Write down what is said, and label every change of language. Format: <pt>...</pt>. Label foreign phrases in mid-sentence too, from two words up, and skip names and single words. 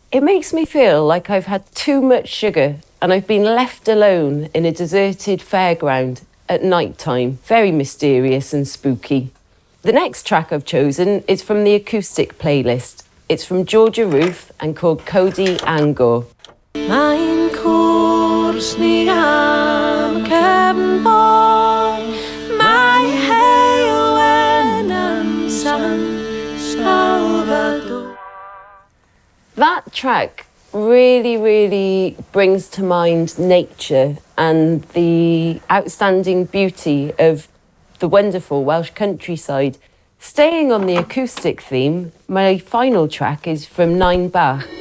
<en>It makes me feel like I've had too much sugar and I've been left alone in a deserted fairground at night time. Very mysterious and spooky. The next track I've chosen is from the acoustic playlist. It's from Georgia Ruth and called Cody Angor.</en> <cy>Mae'n cwrs ni am cefnfor, mae heilwen am San Salvador.</cy> <en>That track really brings to mind nature and the outstanding beauty of the wonderful Welsh countryside. Staying on the acoustic theme, my final track is from Nain Bach.</en>